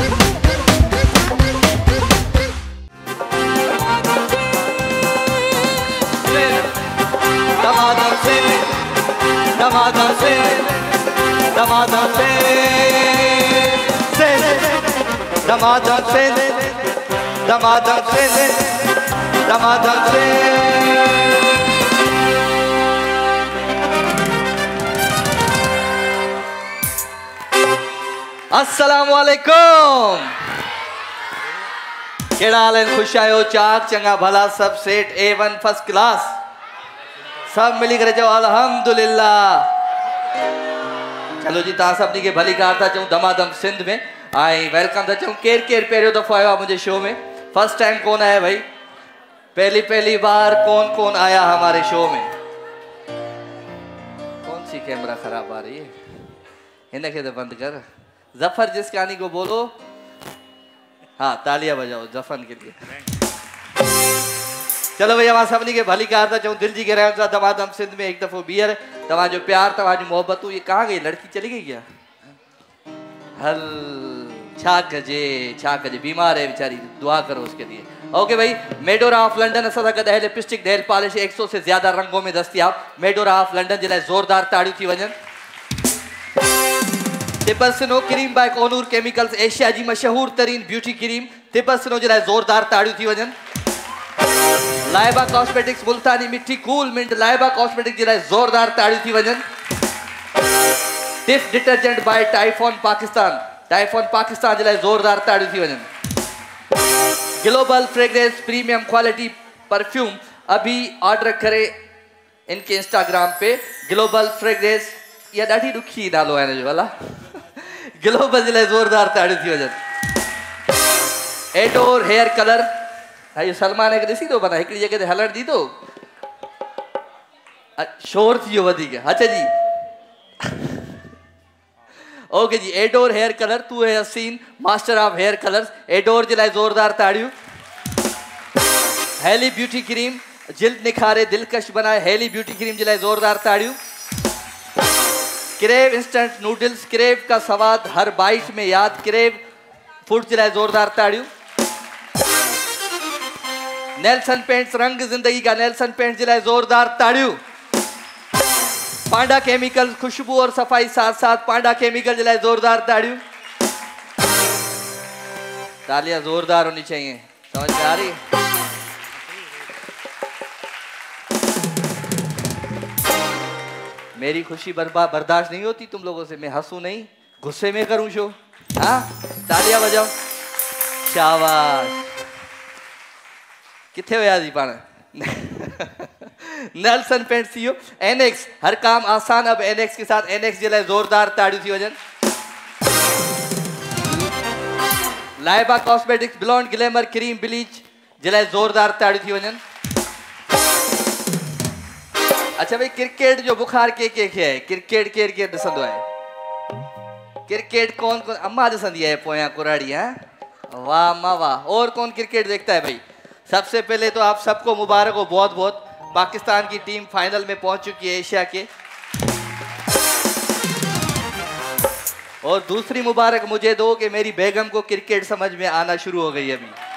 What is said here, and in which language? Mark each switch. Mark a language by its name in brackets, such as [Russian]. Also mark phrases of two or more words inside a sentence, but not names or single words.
[Sindhi] दमादम सिंध दमादम सिंध दमादम सिंध दमादम सिंध दमादम सिंध दमादम सिंध। [Arabic] السلام عليكم. [Sindhi] केड़ा हाल है? खुश आयो? चाक चंगा भला सब सेठ A1 [English] first class [Sindhi] सब मिली करे जो अल्हम्दुलिल्लाह। चलो जी तव्हां सभिनी खे भली कार था चऊं दमादम सिंध में आई वेलकम था चऊं। केर केर पहिरियों दफ़ो आयो आहे मुंहिंजे शो में? [English] first time [Urdu] کون آیا بھائی? پہلی بار کون کون آیا ہمارے شو میں? کون سی کیمرہ خراب آ رہی ہے? انہیں تو بند کر۔ جفر جسکانی کو بولو. ہاں تالیاں بجاؤ جفن کے لیے. [Sindhi] चलो भैया मां सभिनी खे भली कार था चऊं दिल जी गहराइयों सां दमादम सिंध में एक दफ़ो बीहर तव्हांजो प्यार तव्हांजी मोहब्बत। [Urdu] یہ کہاں گئی؟ لڑکی چلی گئی کیا? [Sindhi] हल छा कजे [Urdu] بیمار ہے بیچاری، دعا کرو اس کے لیے. اوکے بھائی میڈورا آف لنڈن اسا گئے [English] lipstick nail polish [Urdu] 100 سے زیادہ رنگوں میں دستیاب. [Sindhi] मेडोरा ऑफ लंडन जे लाइ जोरदार ताड़ियों थी वजन। तिबस्नो क्रीम बाय कोनूर केमिकल्स एशिया जी मशहूर तरीन [English] beauty cream [Sindhi] तिबस्नो जे लाइ जोरदार ताड़ियों थी वजन। लाइबा कॉस्मेटिक्स मुल्तानी मिठी [English] cool mint [Sindhi] लाइबा कॉस्मेटिक्स जे लाइ जोरदार ताड़ियों थी वजन। टिफ डिटर्जेंट बाय टाइफॉन पाकिस्तान जे लाइ जोरदार ताड़ियों थी वजन। [Urdu] ग्लोबल फ्रेग्रेंस [English] premium quality perfume [Urdu] ابھی آرڈر کرے ان کے انسٹاگرام پے ग्लोबल फ्रेग्रेंस। [Sindhi] या ॾाढी ॾुखी नालो आहे हिनजो भला। ग्लोबल जे लाइ जोरदार ताड़ियों थी वजन। एडोर हेयर कलर इहो सलमान खे ॾिसी थो माना हिकिड़ी जॻह ते हलण दी थो शोर थी वियो वधीक। अच्छा जी ओके जी एडोर हेयर कलर [Urdu] تو ہے حسین [English] Master of Hair Colors [Sindhi] एडोर जे लाइ जोरदार ताड़ियों। हेली ब्यूटी क्रीम [Urdu] جلد نکھارے دلکش بنائے [Sindhi] हेली ब्यूटी क्रीम जे लाइ जोरदार ताड़ियों। क्रेव [English] instant noodles [Urdu] کریو کا سواد ہر بائٹ میں یاد [Sindhi] क्रेव फूड जे लाइ जोरदार ताड़ियों। नेल्सन पेंट्स [Urdu] رنگ زندگی کا [Sindhi] नेल्सन पेंट्स जे लाइ जोरदार ताड़ियों। पांडा केमिकल [Urdu] خوشبو اور صفائی ساتھ ساتھ [Sindhi] पांडा केमिकल जे लाइ जोरदार ताड़ियों। [Urdu] تالیاں زوردار ہونی چاہیے، سمجھ میں آ رہی? میری خوشی برداشت نہیں ہوتی تم لوگوں سے. میں ہنسوں نہیں غصے میں کروں شو. ہاں تالیاں بجاؤ شاباش. [Sindhi] किथे हुआ जी पाण? नेल्सन पेंट सीओ एनेक्स [Urdu] ہر کام آسان اب اینیکس کے ساتھ [Sindhi] एनेक्स जे लाइ जोरदार ताड़ियों थी वजन। लाइबा कॉस्मेटिक्स [English] blonde glamour cream bleach [Sindhi] जे लाइ जोरदार ताड़ियों थी वजन। अच्छा भाई क्रिकेट जो बुखार के है? क्रिकेट केर ॾिसंदो आहे? क्रिकेट कौन अम्मा ॾिसंदी है पोयां कुराड़ी? [Urdu] ہاں واہ ماں واہ. اور کون کرکٹ دیکھتا ہے بھائی؟ سب سے پہلے تو آپ سب کو مبارک ہو بہت بہت. پاکستان کی ٹیم فائنل میں پہنچ چکی ہے ایشیا کے۔ اور دوسری مبارک مجھے دو کہ میری بیگم کو کرکٹ سمجھ میں آنا شروع ہو گئی ابھی.